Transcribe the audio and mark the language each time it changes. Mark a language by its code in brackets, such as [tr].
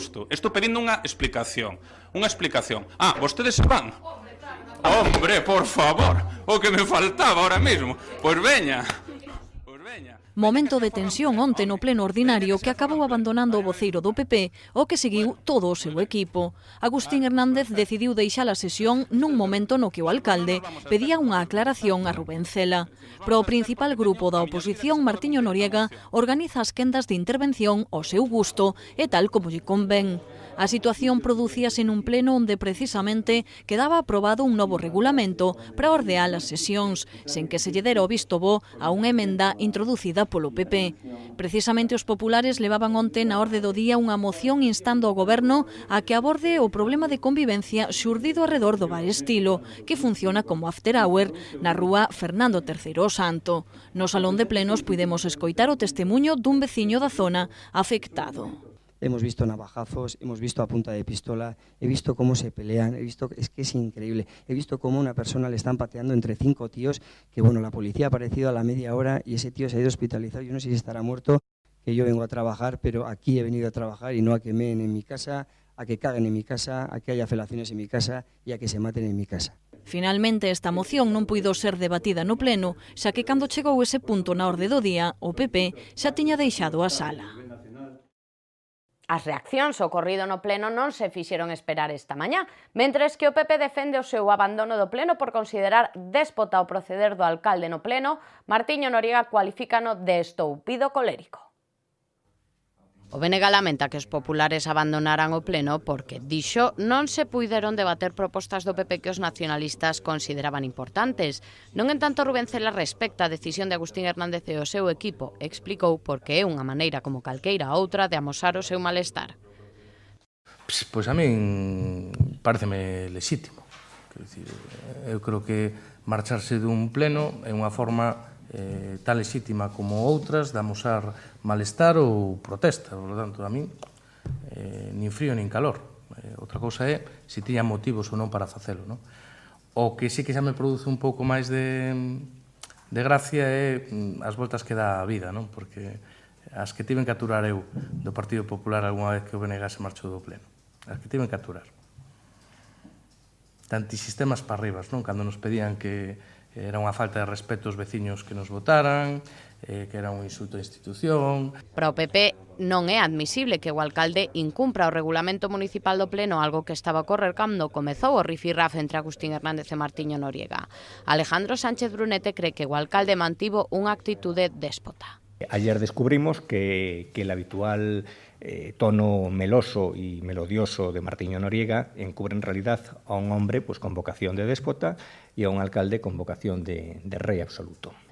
[gl] Estou pedindo unha explicación. Vostedes se van. Hombre, por favor, o que me faltaba [es] ahora mismo. [gl] Pois veña. Momento de tensión onte no pleno ordinario que acabou abandonando o voceiro do PP, o que seguiu todo o seu equipo. Agustín Hernández decidiu deixar a sesión nun momento no que o alcalde pedía unha aclaración a Rubén Cela. Pero o principal grupo da oposición, Martiño Noriega, organiza as quendas de intervención ao seu gusto e tal como lle convén. A situación producíase nun pleno onde precisamente quedaba aprobado un novo regulamento para ordear as sesións, sen que se lle dera o visto bo a unha emenda introducida polo PP. Precisamente os populares levaban onte na orde do día unha moción instando ao goberno a que aborde o problema de convivencia xurdido arredor do Bar Estilo, que funciona como after hour na rúa Fernando III o Santo. No salón de plenos puidemos escoitar o testemuño dun veciño da zona afectado. [es] Hemos visto navajazos, hemos visto a punta de pistola, he visto cómo se pelean, es que es increíble. He visto cómo a una persona le están pateando entre 5 tíos, que bueno, la policía ha aparecido a la media hora y ese tío se ha ido hospitalizado. Yo no sé si estará muerto, que yo vengo a trabajar, pero aquí he venido a trabajar y no a que meen en mi casa, a que caguen en mi casa, a que haya felaciones en mi casa y a que se maten en mi casa. [gl] Finalmente, esta moción non puido ser debatida no pleno, xa que cando chegou ese punto na orde do día, o PP xa tiña deixado a sala. As reaccións ao ocorrido no pleno non se fixeron esperar esta mañá, mentres que o PP defende o seu abandono do pleno por considerar déspota o proceder do alcalde no pleno, Martiño Noriega cualifícano de estoupido colérico. O BNG lamenta que os populares abandonaran o pleno porque, dixo, non se puideron debater propostas do PP que os nacionalistas consideraban importantes. Non en tanto Rubén Cela respecta a decisión de Agustín Hernández e o seu equipo, explicou porque é unha maneira como calqueira outra de amosar o seu malestar. Pois a min pareceme lexítimo. Eu creo que marcharse dun pleno é unha forma tan lexítima como outras de amosar malestar ou protesta. [es] Por lo tanto, [gl] a min nin frío nin calor. Outra cousa é se tiña motivos ou non para facelo. O que sí que xa me produce un pouco máis de gracia é as voltas que dá a vida, porque as que tiven que aturar eu do Partido Popular algunha vez que o BNG se marchou do pleno. As que tiven que aturar. De antisistemas para arriba, cando nos pedían que era unha falta de respeto aos veciños que nos votaran, que era un insulto á institución. Para o PP non é admisible que o alcalde incumpra o regulamento municipal do pleno, algo que estaba a ocorrer cando comezou o rifirraf entre Agustín Hernández e Martiño Noriega. Alejandro Sánchez Brunete cree que o alcalde mantivo unha actitude déspota. [es] Ayer descubrimos que el habitual tono meloso y melodioso de Martiño Noriega encubre en realidad a un hombre con vocación de déspota y a un alcalde con vocación de rey absoluto.